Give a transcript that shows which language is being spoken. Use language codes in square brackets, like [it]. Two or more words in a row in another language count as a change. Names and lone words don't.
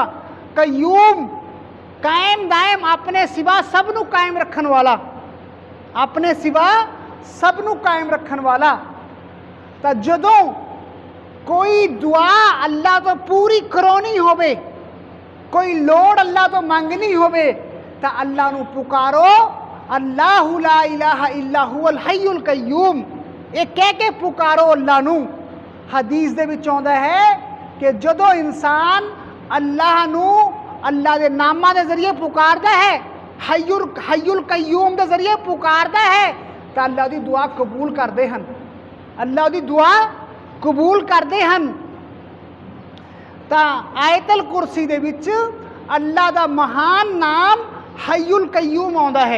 [pa] قیوم، قائم دائم، اپنے سوا سبنوں قائم رکھن والا، اپنے سوا سبنوں قائم رکھن والا. تو جدوں کوئی دعا اللہ توں پوری کروانی ہووے، کوئی لوڑ اللہ توں منگنی ہووے، تو اللہ نوں پکارو, [ar] اللہ لا إله إلا هو الحي القيوم, [pa] یہ کہہ کے پکارو اللہ نوں. حدیث دے وچ آؤندا ہے کہ جدوں انسان اللہ نوں اللہ کے ناماں کے ذریعے پکارتا ہے [ar] الحي القيوم [pa] کے ذریعے پکارتا ہے تو اللہ کی دعا قبول کرتے ہیں، اللہ کی دعا قبول کرتے ہیں. تو آیت الکرسی دے وچ اللہ کا مہان نام [ar] الحي القيوم [pa] آؤندا ہے.